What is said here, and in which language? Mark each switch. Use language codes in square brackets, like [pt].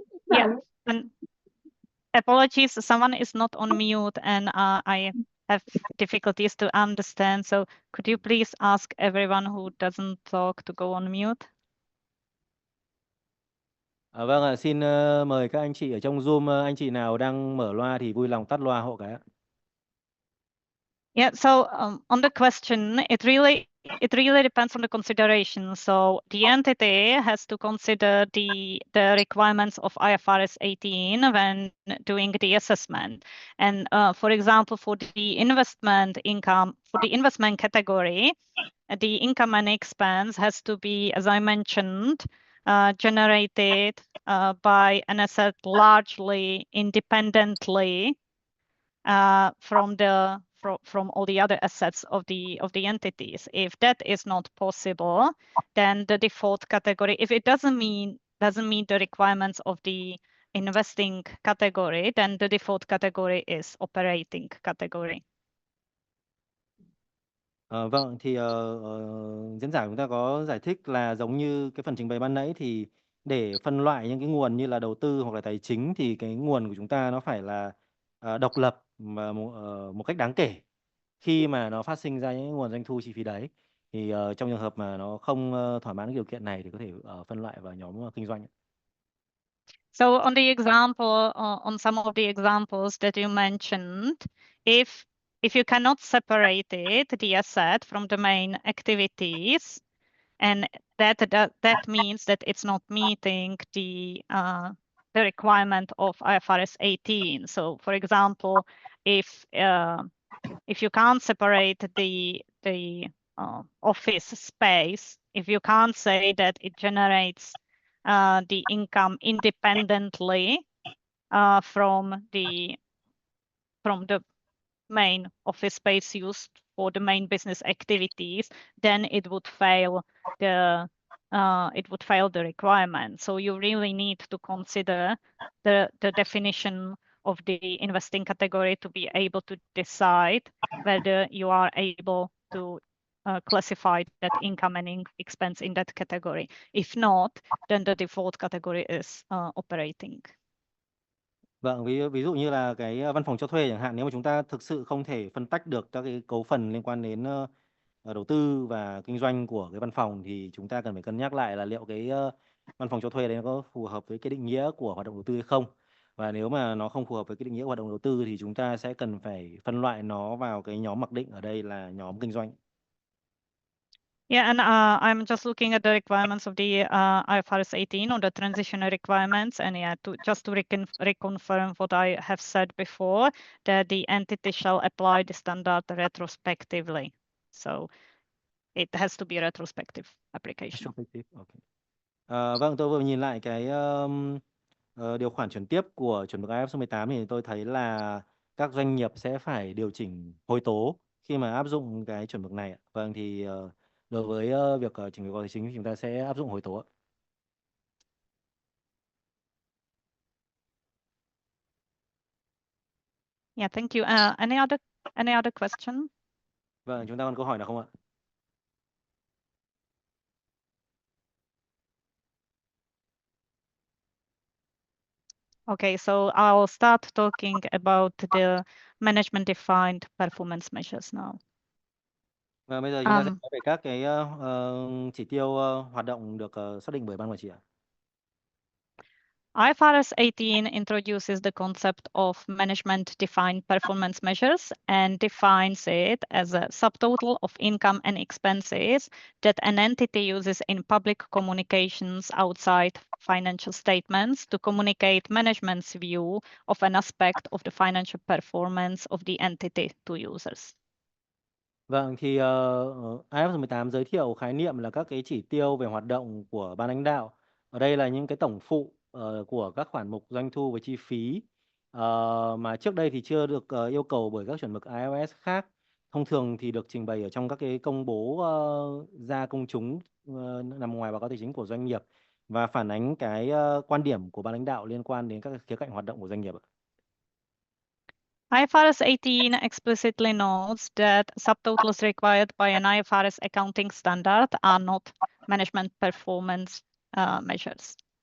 [en] Yeah, and apologies, someone is not on mute and I have difficulties to understand. So could you please ask everyone who doesn't talk to go on mute? [vi] Vâng ạ, xin mời các anh chị ở trong Zoom, anh chị nào đang mở loa thì vui lòng tắt loa hộ cái ạ. [en] Yeah, so on the question, it really it really depends on the consideration. So the entity has to consider the requirements of IFRS 18 when doing the assessment. And for example, for the investment income, for the investment category, the income and expense has to be, as I mentioned, generated by an asset largely independently from all the other assets of the entities. If that is not possible, then the default category, if it doesn't meet the requirements of the investing category, then the default category is operating category. [vi] Vâng, thì diễn giả chúng ta có giải thích là giống như cái phần trình bày ban nãy, thì để phân loại những cái nguồn như là đầu tư hoặc là tài chính thì cái nguồn của chúng ta nó phải là độc lập và một cách đáng kể. Khi mà nó phát sinh ra những nguồn doanh thu chi phí đấy, thì trong trường hợp mà nó không thỏa mãn cái điều kiện này thì có thể phân loại vào nhóm kinh doanh. [en] So on the example, on some of the examples that you mentioned, if you cannot separate it, the asset from the main activities, and that means that it's not meeting the requirement of IFRS 18. So, for example, if you can't separate the office space, if you can't say that it generates the income independently from the main office space used for the main business activities, then it would fail the requirement. So you really need to consider the definition of the investing category to be able to decide whether you are able to classify that income and expense in that category. If not, then the default category is operating. [vi] Vâng, ví dụ như là cái văn phòng cho thuê chẳng hạn, nếu mà chúng ta thực sự không thể phân tách được các cái cấu phần liên quan đến đầu tư và kinh doanh của cái văn phòng, thì chúng ta cần phải cân nhắc lại là liệu cái văn phòng cho thuê đấy nó có phù hợp với cái định nghĩa của hoạt động đầu tư hay không. Và nếu mà nó không phù hợp với cái định nghĩa hoạt động đầu tư thì chúng ta sẽ cần phải phân loại nó vào cái nhóm mặc định, ở đây là nhóm kinh doanh. [en] Yeah, and I'm just looking at the requirements of the IFRS 18 on the transitional requirements, and yeah, just to reconfirm what I have said before, that the entity shall apply the standard retrospectively. So it has to be a retrospective application. Okay. [vi] Vâng, tôi vừa nhìn lại cái điều khoản chuyển tiếp của chuẩn mực IFRS số 18 thì tôi thấy là các doanh nghiệp sẽ phải điều chỉnh hối tố khi mà áp dụng cái chuẩn mực này. Vâng, thì đối với việc chỉnh báo cáo tài chính thì chúng ta sẽ áp dụng hối tố. [en] Yeah, thank you. Any other question? [vi] Vâng, chúng ta còn câu hỏi nào không ạ? [en] Okay, so I'll start talking about the management defined performance measures now. [vi] Và bây giờ chúng ta sẽ nói về các cái chỉ tiêu hoạt động được xác định bởi ban quản trị ạ. [en] IFRS 18 introduces the concept of management-defined performance measures and defines it as a subtotal of income and expenses that an entity uses in public communications outside financial statements to communicate management's view of an aspect of the financial performance of the entity to users. [vi] Vâng, thì IFRS 18 giới thiệu khái niệm là các cái chỉ tiêu về hoạt động của ban lãnh đạo. Ở đây là những cái tổng phụ của các khoản mục doanh thu và chi phí mà trước đây thì chưa được yêu cầu bởi các chuẩn mực IFRS khác. Thông thường thì được trình bày ở trong các cái công bố ra công chúng nằm ngoài báo cáo tài chính của doanh nghiệp và phản ánh cái quan điểm của ban lãnh đạo liên quan đến các khía cạnh hoạt động của doanh nghiệp. [en] IFRS 18 explicitly notes that subtotals required by an IFRS accounting standard are not management performance measures.